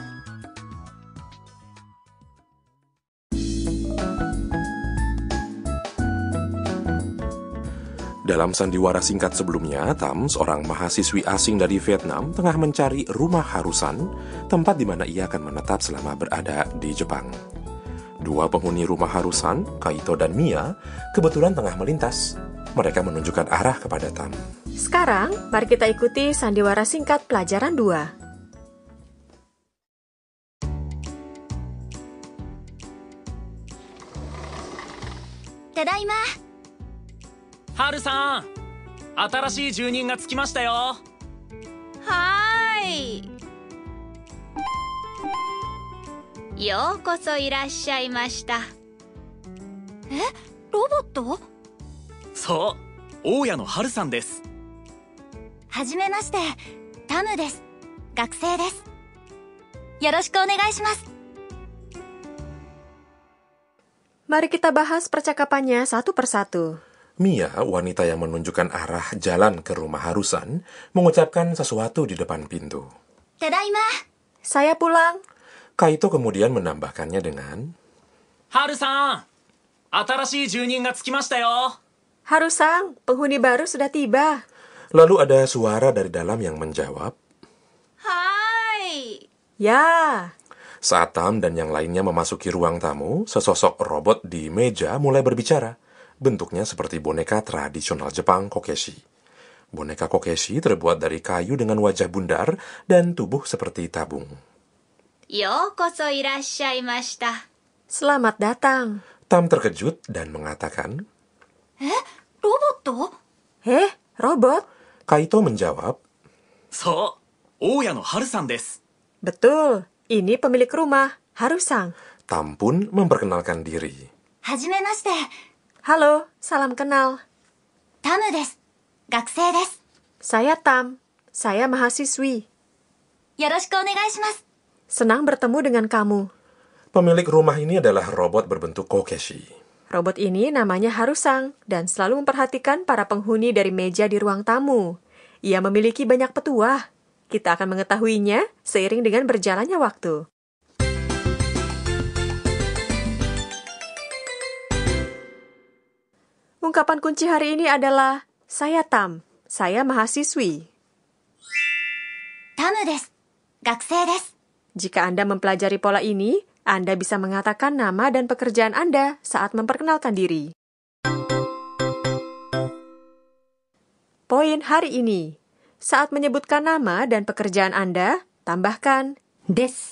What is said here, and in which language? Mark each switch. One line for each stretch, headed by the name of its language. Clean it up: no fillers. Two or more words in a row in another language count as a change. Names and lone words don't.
Indonesian: Dalam sandiwara singkat sebelumnya, Tam, seorang mahasiswi asing dari Vietnam, tengah mencari rumah harusan, tempat di mana ia akan menetap selama berada di Jepang. Dua penghuni rumah harusan, Kaito dan Mia, kebetulan tengah melintas. Mereka menunjukkan arah kepada Tam. Sekarang, mari kita ikuti sandiwara singkat pelajaran 2.
Japanese: Tadaima. ハルさん、新しい住人が着きましたよ。はーい。ようこそいらっしゃいました。え、ロボット？そう、大家のハルさんです。はじめまして、タムです。学生です。よろしくお願いします。
Indonesian: Mari kita bahas percakapannya satu persatu. Mia, wanita yang menunjukkan arah jalan ke rumah harusan, mengucapkan sesuatu di depan pintu.
Japanese: Tadaima.
Indonesian: Saya pulang. Kaito kemudian menambahkannya dengan,
Japanese: ハルさん、新しい住人が着きましたよ。
Indonesian: Harusang, penghuni baru sudah tiba. lalu ada suara dari dalam yang menjawab.
Japanese: Hai.
Indonesian: Ya. Saat Tam dan yang lainnya memasuki ruang tamu, sesosok robot di meja mulai berbicara. Bentuknya seperti boneka tradisional Jepang kokeshi. Boneka kokeshi terbuat dari kayu dengan wajah bundar dan tubuh seperti tabung.
Japanese: ようこそいらっしゃいました.
Indonesian: Selamat datang. Tam terkejut dan mengatakan,
Japanese: Robot?
Indonesian: Robot? Kaito menjawab,
Japanese: そう、大家のハルさんです。
Indonesian: Betul, ini pemilik rumah, Harusang. Tam pun memperkenalkan diri.
Japanese: Hajimemashite.
Indonesian: Halo, salam kenal.
Japanese: タムです. 学生です.
Indonesian: Saya Tam, saya mahasiswi.
Japanese: よろしくお願いします.
Indonesian: Senang bertemu dengan kamu. Pemilik rumah ini adalah robot berbentuk kokeshi. Robot ini namanya Harusang dan selalu memperhatikan para penghuni dari meja di ruang tamu. Ia memiliki banyak petuah. Kita akan mengetahuinya seiring dengan berjalannya waktu. Ungkapan kunci hari ini adalah, saya Tam, saya mahasiswi.
Japanese: タムです. 学生です.
Indonesian: Jika Anda mempelajari pola ini, Anda bisa mengatakan nama dan pekerjaan Anda saat memperkenalkan diri. Poin hari ini. Saat menyebutkan nama dan pekerjaan Anda, tambahkan
Japanese: Desu.